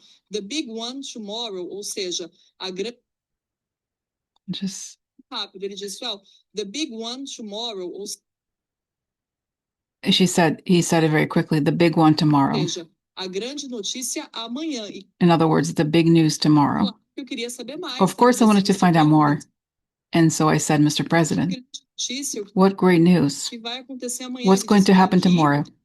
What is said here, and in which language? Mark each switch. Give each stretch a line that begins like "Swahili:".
English: The big one tomorrow, ou seja, a grande. Just rápido, ele disse, the big one tomorrow. He said it very quickly, the big one tomorrow.
Portuguese: Ou seja, a grande notícia amanhã.
English: In other words, the big news tomorrow. Eu queria saber mais. Of course, I wanted to find out more. And so I said, Mr. President, what great news? What's going to happen tomorrow?